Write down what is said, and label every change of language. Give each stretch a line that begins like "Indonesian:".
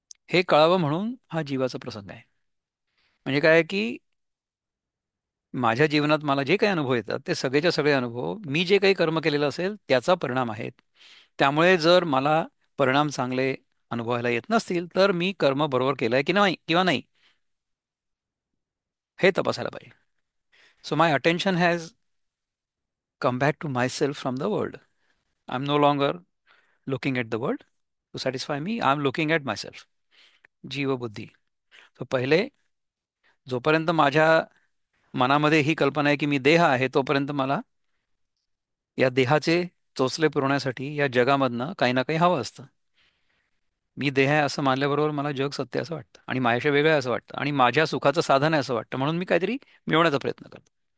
Marathi: हे कळावं म्हणून हा जीवाचा प्रसंग आहे. म्हणजे काय आहे की माझ्या जीवनात मला जे काही अनुभव येतात ते सगळेच्या सगळे अनुभव मी जे काही कर्म केलेलं असेल त्याचा परिणाम आहेत. त्यामुळे जर मला परिणाम चांगले अनुभवायला येत नसतील तर मी कर्म बरोबर केलंय की नाही किंवा नाही, हे तपासायला पाहिजे.
English: So my attention has come back to myself from the world. I am no longer looking at the world to satisfy me, I am looking at myself.
Marathi: जीव बुद्धी. तो पहिले जोपर्यंत माझ्या मनामध्ये ही कल्पना आहे की मी देह आहे तोपर्यंत मला या देहाचे चोचले पुरवण्यासाठी या जगामधनं काही ना काही हवं असतं. मी देह आहे असं मानल्याबरोबर मला जग सत्य असं वाटतं आणि माझ्याशी वेगळं आहे असं वाटतं आणि माझ्या सुखाचं साधन आहे असं वाटतं, म्हणून मी काहीतरी मिळवण्याचा प्रयत्न करतो.